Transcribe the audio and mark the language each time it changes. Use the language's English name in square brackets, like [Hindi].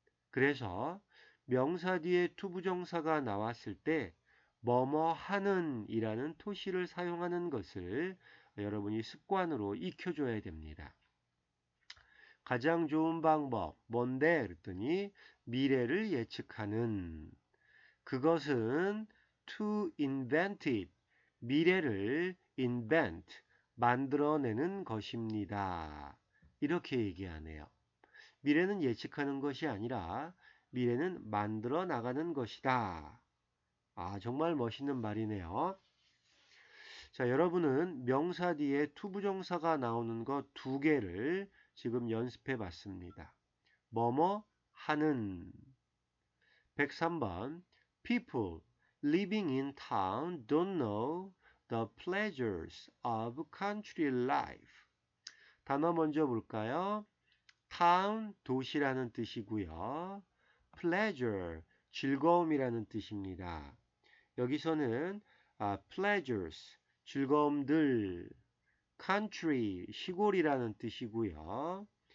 [Korean] 그래서 명사 뒤에 투부정사가 나왔을 때 뭐뭐 하는 이라는 토시를 사용하는 것을 여러분이 습관으로 익혀줘야 됩니다. 가장 좋은 방법 뭔데? 그랬더니 미래를 예측하는. 그것은 [English] to invent it. [Korean] 미래를 [English] invent, [Korean] 만들어내는 것입니다. 이렇게 얘기하네요. 미래는 예측하는 것이 아니라 미래는 만들어 나가는 것이다. 아, 정말 멋있는 말이네요. 자, 여러분은 명사 뒤에 투부정사가 나오는 것 두 개를 지금 연습해 봤습니다. 뭐뭐 하는. [English] 103번 People living in town don't know the pleasures of country life. [Korean] 단어 먼저 볼까요? town, 도시라는 뜻이고요. pleasure, 즐거움이라는 뜻입니다. 여기서는 pleasures, 즐거움들, country, 시골이라는 뜻이고요.